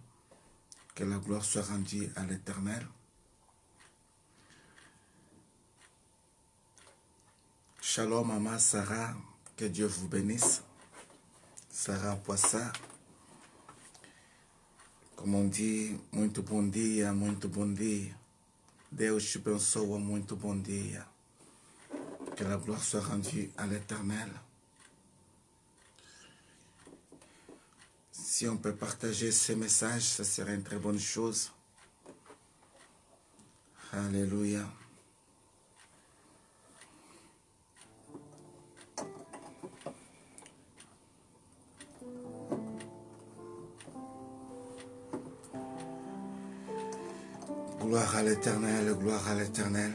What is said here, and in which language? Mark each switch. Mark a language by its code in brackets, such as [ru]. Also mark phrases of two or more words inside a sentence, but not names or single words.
[fr] Que la gloire soit rendue à l'Éternel. Shalom, maman Sarah. Que Dieu vous bénisse. Sarah Poissa. Comme on dit, [pt] muito bom dia, muito bom dia. Deus te abençoa, muito bom dia. [fr] Que la gloire soit rendue à l'Éternel. Si on peut partager ce message, ça serait une très bonne chose. Alléluia. Gloire à l'Éternel, gloire à l'Éternel.